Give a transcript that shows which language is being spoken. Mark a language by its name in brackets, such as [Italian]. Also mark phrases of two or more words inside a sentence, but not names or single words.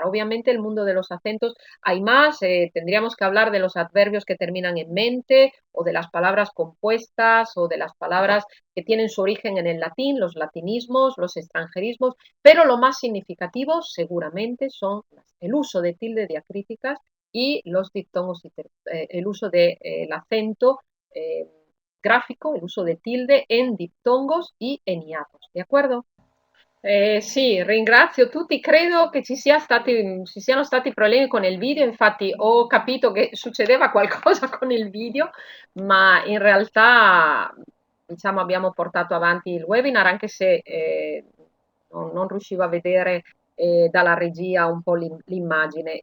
[Spanish] Obviamente el mundo de los acentos hay más, tendríamos que hablar de los adverbios que terminan en mente o de las palabras compuestas o de las palabras que tienen su origen en el latín, los latinismos, los extranjerismos, pero lo más significativo seguramente son el uso de tilde diacríticas y los diptongos, el uso del acento gráfico, el uso de tilde in diptongos e in hiatos, [Italian] di accordo? Sì, ringrazio tutti. Credo che ci siano stati problemi con il video, infatti ho capito che succedeva qualcosa con il video, ma in realtà diciamo, abbiamo portato avanti il webinar anche se non riuscivo a vedere dalla regia un po' l'immagine.